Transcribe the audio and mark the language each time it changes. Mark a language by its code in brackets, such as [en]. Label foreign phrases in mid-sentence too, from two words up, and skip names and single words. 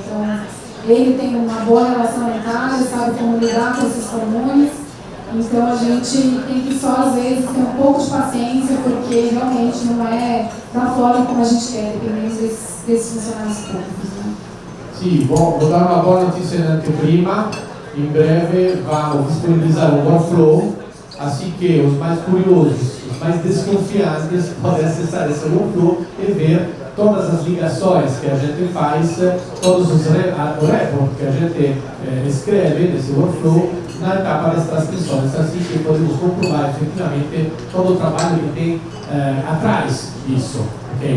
[pt] Então, ele tem uma boa relação na Itália, sabe como lidar com esses comunes. Então, a gente tem que só, às vezes, ter um pouco de paciência, porque realmente não é da forma como a gente quer, dependendo desses funcionários públicos, né? Sì, vou dar uma boa notícia [it] in anteprima. In breve [pt] vamos disponibilizar um workflow, assim que os mais curiosos, os mais desconfiantes podem acessar esse workflow e ver todas as ligações que a gente faz, todos os reportes que a gente escreve nesse workflow na etapa das transcrições, assim que podemos comprovar efetivamente todo o trabalho que tem atrás disso, okay?